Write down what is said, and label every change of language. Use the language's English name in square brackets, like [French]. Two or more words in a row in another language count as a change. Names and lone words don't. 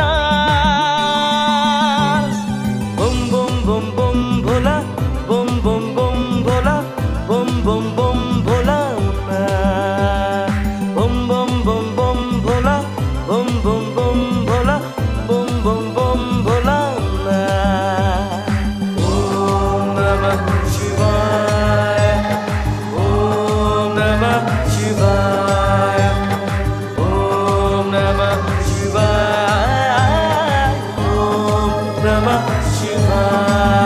[Bangla] নাচ বুম বুম বুম বুম ভোলা বুম বুম বুম ভোলা বুম বুম বুম ভোলা বুম বুম বুম বুম ভোলা বুম বুম বুম ভোলা বুম বুম বুম ভোলা [Sanskrit] ওম নমঃ শিবায় ওম নমঃ শিবায় ওম [Bangla] নমঃ শিবায় ওম दफा